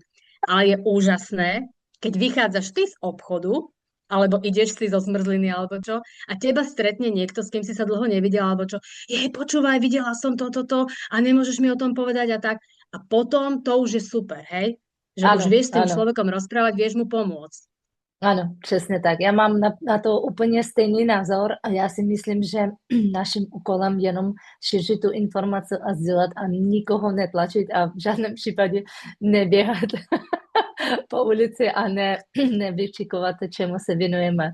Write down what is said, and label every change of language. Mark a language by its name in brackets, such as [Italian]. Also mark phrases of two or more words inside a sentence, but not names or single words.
[Slovak] Ale je úžasné, keď vychádzaš ty z obchodu, alebo ideš si zo zmrzliny, alebo čo, a teba stretne niekto, s kým si sa dlho nevidel, alebo čo, jej, počúvaj, videla som toto a nemôžeš mi o tom povedať a tak. A potom to už je super, hej? Že už Áno, vieš s tým áno. človekom rozprávať, vieš mu pomôcť. [Czech] Ano, přesně tak. Já mám na to úplně stejný názor a já si myslím, že naším úkolem jenom šířit tu informaci a sdílet a nikoho netlačit a v žádném případě neběhat po ulici a nevykřikovat, čemu se věnujeme.